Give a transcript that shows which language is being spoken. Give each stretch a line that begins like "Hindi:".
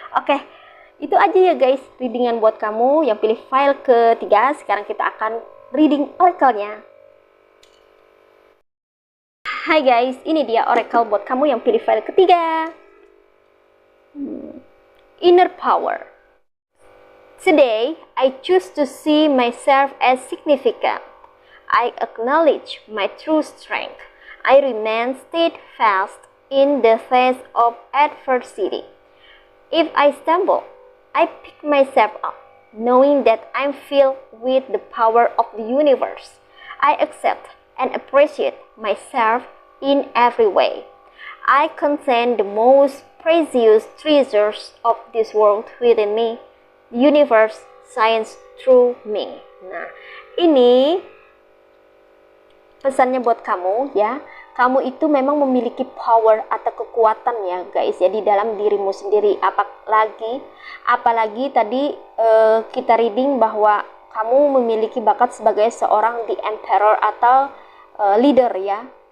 Indonesian: Oke, itu aja ya guys readingan buat kamu yang pilih file ketiga. Sekarang kita akan reading oracle-nya. Hai guys, ini dia oracle buat kamu yang pilih file ketiga.
English: Inner power. Today, I choose to see myself as significant. I acknowledge my true strength. I remain steadfast in the face of adversity. If I stumble, I pick myself up, knowing that I'm filled with the power of the universe. I accept and appreciate myself in every way. I contain the most precious treasures of this world within me. The universe shines through me.
Indonesian: Nah, ini pesannya buat kamu ya. Kamu itu memang memiliki power atau kekuatan ya guys ya di dalam dirimu sendiri. Apalagi tadi kita reading bahwa kamu memiliki bakat sebagai seorang the emperor atau leader ya.